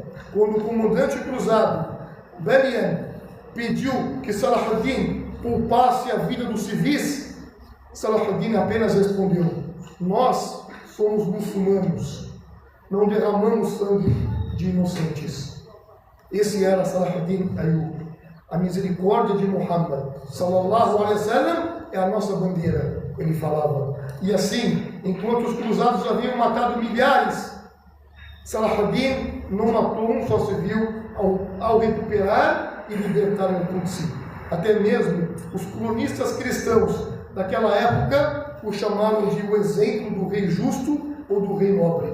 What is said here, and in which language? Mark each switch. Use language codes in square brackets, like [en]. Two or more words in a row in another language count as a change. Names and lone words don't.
[pt] Quando o comandante cruzado, Belian, pediu que Salahuddin poupasse a vida dos civis, Salahuddin apenas respondeu: nós somos muçulmanos, não derramamos sangue de inocentes. Esse era Salahuddin Ayyub. A misericórdia de Muhammad [ar] صلى الله عليه وسلم [pt] é a nossa bandeira, ele falava. E assim, enquanto os cruzados haviam matado milhares, Salahuddin não matou um só civil ao recuperar e libertar o Quds. Até mesmo os cronistas cristãos daquela época o chamaram de o exemplo do rei justo ou do rei nobre.